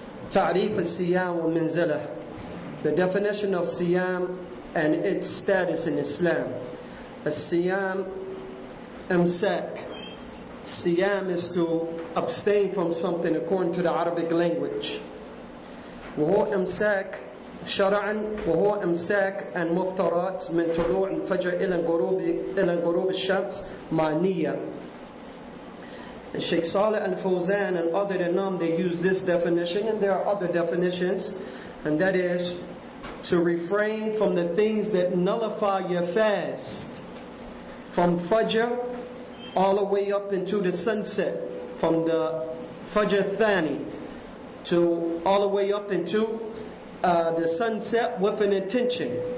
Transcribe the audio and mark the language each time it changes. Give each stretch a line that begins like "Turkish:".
English: Ta'rif al-Siyam wa Manzilah, the definition of Siyam and its status in Islam. As-Siyam imsak. Siyam is to abstain from something according to the Arabic language.
Arabic: وهو إمساك شرعا وهو إمساك عن مفطرات من طلوع الفجر إلى غروب الشمس مع نية.
English: Sheikh Saleh and Fawzan and other than them, they use this definition, and there are other definitions, and that is to refrain from the things that nullify your fast, from Fajr all the way up into the sunset, from the Fajr Thani to all the way up into the sunset with an intention.